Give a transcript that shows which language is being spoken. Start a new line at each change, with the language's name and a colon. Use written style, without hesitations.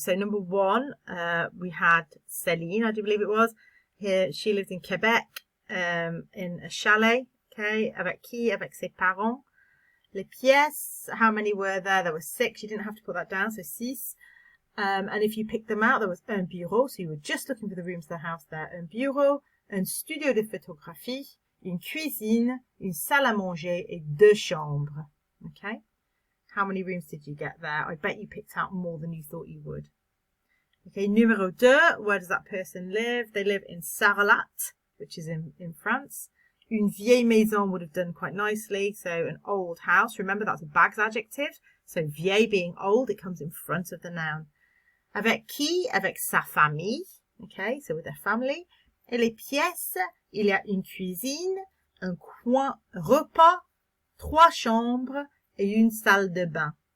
English: So number one, we had Céline, I do believe it was. Here, she lived in Quebec, in a chalet. Okay,
French: avec qui? Avec ses parents.
English: Les pièces, how many were there? There were 6. You didn't have to put that down, so 6. And if you picked them out, there was un bureau, so you were just looking for the rooms of the house there.
French: Un bureau, un studio de photographie, une cuisine, une salle à manger, et 2 chambres.
English: Okay? How many rooms did you get there? I bet you picked out more than you thought you would. Okay, numéro 2, where does that person live? They live in Sarlat, which is in France.
French: Une vieille maison
English: would have done quite nicely, so an old house. Remember, that's a bags adjective. So vieille being old, it comes in front of the noun.
French: Avec qui? Avec sa famille.
English: Okay, so with their family.
French: Et les pièces, il y a une cuisine, un coin repas, 3 chambres, et une salle de bain.